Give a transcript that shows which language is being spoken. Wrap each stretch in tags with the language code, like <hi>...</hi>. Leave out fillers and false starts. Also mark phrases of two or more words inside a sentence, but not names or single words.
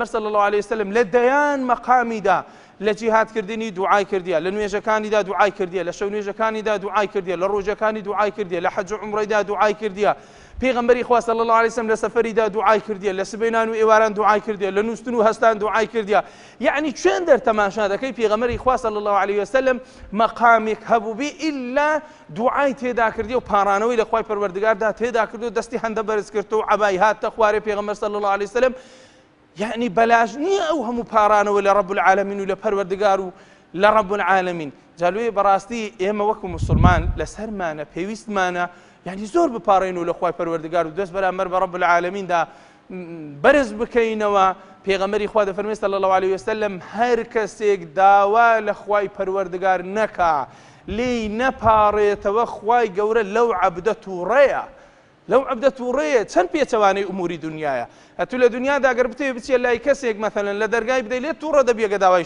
<ar>صلی الله عليه وسلم</ar> <ckb>لە دەیان مەقامیدا لە جیهادکردنی دوعای کردیە لە نوێژەکانیدا دوعای کردیە لە شەو نوێژەکانیدا دوعای کردیە لە ڕۆژەکانی دوعای کردیە لە حەج و عومرەیدا دوعای کردیە پێغەمبەری خوا</ckb> <ar>صلی الله عليه وسلم</ar> <ckb>لە سەفەریدا دوعای کردیە لە سبەینان و ئێواران دوعای کردیە لە نووستن و هەستان دوعای کردیە یعنی چێن دەرتەماشا دەکەی پێغەمبەری خوا</ckb> <ar>صلی الله عليه وسلم</ar> <ckb>مەقامێک هەبوو بێ ئیلا دوعای تێدا کردی و پارانەوەی لە خوای پەروەردگاردا تێدا کردو و دەستی هەندە بەرز کرد و عەبای هاتە خوارێ پێغەمبەر</ckb> <ar>صلی الله عليه وسلم</ar> <ckb>يعني بلاش نییە ئەو هەموو پارانەوە لە</ckb> <ar>رب العالمین</ar> <ckb>و لە پەروەردگار و لە</ckb> <ar>رب العالمین</ar> <ckb>جالوێ بەڕاستی ئێمە وەکو مسلمان لەسەرمانە پێویستمانە يعني زۆر بپارێن و لە خوای پەروەردگار و دەست بەرامبەر بە رب العالمیندا بەرز بکەینەوە پێغەمبەری خوا دەفەرمێ</ckb> <ar>صلی الله عليه وسلم</ar> <ckb>هەر کەسێک داوا لە خوای پەروەردگار نەکا لێی نەپارێتەوە خوای گەورە لەو عەبدە تووڕەیە لەو عەبدە تووڕەیە چەند پێچەوانەی ئوموری دنیایە هەتوو لە دنیادا ئەگەر بتێ بچێ لای کەسێک مەثەلەن لە دەرگای بدەی لێ تووڕە دەبێ گە داوای</ckb>